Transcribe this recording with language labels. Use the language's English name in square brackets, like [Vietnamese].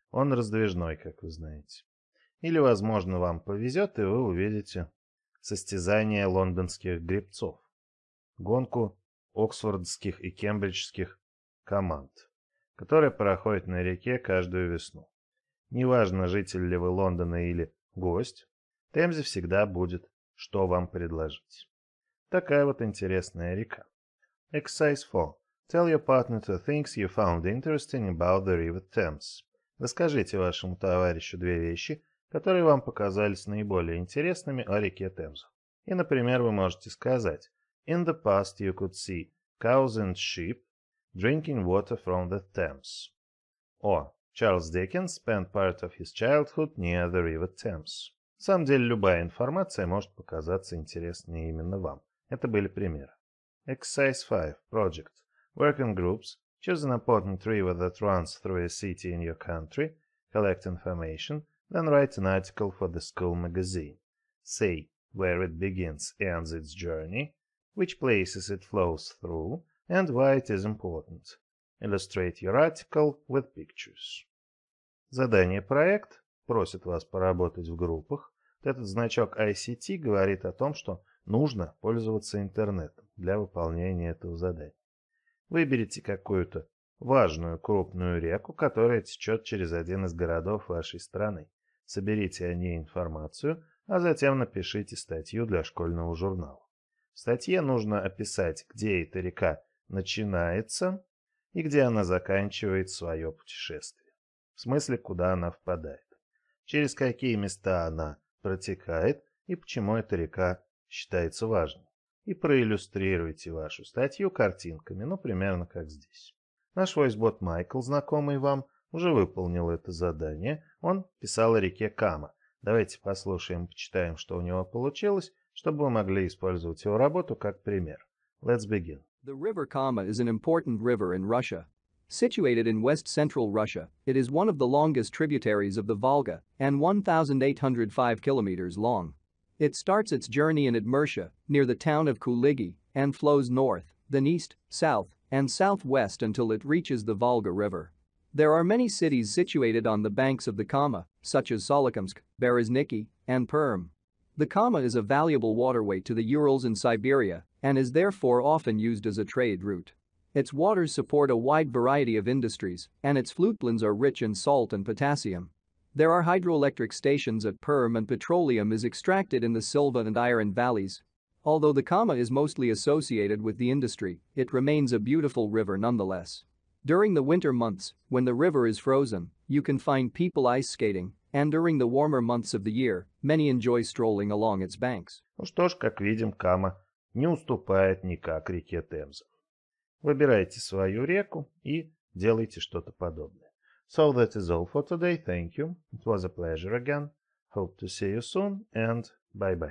[Russian] Он раздвижной, как вы знаете. Или, возможно, вам повезет, и вы увидите состязание лондонских гребцов, гонку оксфордских и кембриджских команд, которая проходит на реке каждую весну. Неважно, житель ли вы Лондона или гость, в Темзе всегда будет, что вам предложить. Такая вот интересная река. [English] Exercise 4. Tell your partner two things you found interesting about the river Thames. [Russian] Расскажите вашему товарищу две вещи, которые вам показались наиболее интересными о реке Темза. И, например, вы можете сказать: [English] In the past you could see cows and sheep drinking water from the Thames. Or Charles Dickens spent part of his childhood near the river Thames. [Russian] На самом деле, любая информация может показаться интересной именно вам. Это были примеры. [English] Exercise 5. Project. Work in groups. Choose an important river that runs through a city in your country. Collect information. Then write an article for the school magazine. Say where it begins and ends its journey, which places it flows through, and why it is important. Illustrate your article with pictures. [Russian] Задание проект просит вас поработать в группах. Этот значок ICT говорит о том, что нужно пользоваться интернетом для выполнения этого задания. Выберите какую-то важную крупную реку, которая течет через один из городов вашей страны. Соберите о ней информацию, а затем напишите статью для школьного журнала. В статье нужно описать, где эта река начинается и где она заканчивает свое путешествие. В смысле, куда она впадает. Через какие места она протекает и почему эта река считается важной. И проиллюстрируйте вашу статью картинками, ну, примерно как здесь. Наш войс-бот Майкл, знакомый вам, уже выполнил это задание. Он писал о реке Кама. Давайте послушаем, почитаем, что у него получилось, чтобы вы могли использовать его работу как пример. [English] Let's begin. The river Kama is an important river in Russia. Situated in west-central Russia, it is one of the longest tributaries of the Volga and 1,805 kilometers long. It starts its journey in Udmurtia, near the town of Kuligi, and flows north, then east, south, and southwest until it reaches the Volga River. There are many cities situated on the banks of the Kama, such as Solikamsk, Berezniki, and Perm. The Kama is a valuable waterway to the Urals in Siberia and is therefore often used as a trade route. Its waters support a wide variety of industries, and its floodplains are rich in salt and potassium. There are hydroelectric stations at Perm, and petroleum is extracted in the Silva and Iron valleys. Although the Kama is mostly associated with the industry, it remains a beautiful river nonetheless. During the winter months, when the river is frozen, you can find people ice skating, and during the warmer months of the year, many enjoy strolling along its banks. [Russian] Ну что ж, как видим, Кама не уступает никак реке Темза. Выбирайте свою реку и делайте что-то подобное. [English] So that is all for today. Thank you. It was a pleasure again. Hope to see you soon and bye-bye.